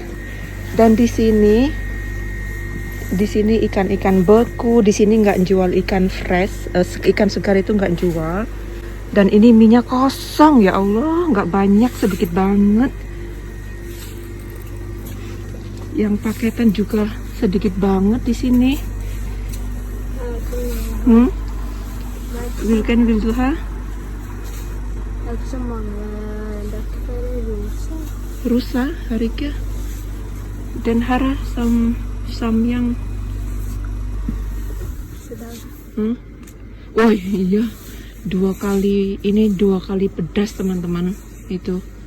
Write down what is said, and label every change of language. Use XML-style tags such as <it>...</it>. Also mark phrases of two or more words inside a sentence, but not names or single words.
<id>Dan di sini ikan-ikan beku. Di sini nggak jual ikan fresh, ikan segar itu nggak jual. Dan ini mie-nya kosong, ya Allah, nggak banyak, sedikit banget. Yang paketan juga sedikit banget di sini.</id> <sv>Vilken vill du ha? Rusa, harika. Dan hara yang.</sv> <id>Oh iya, dua kali pedas teman-teman itu.</id>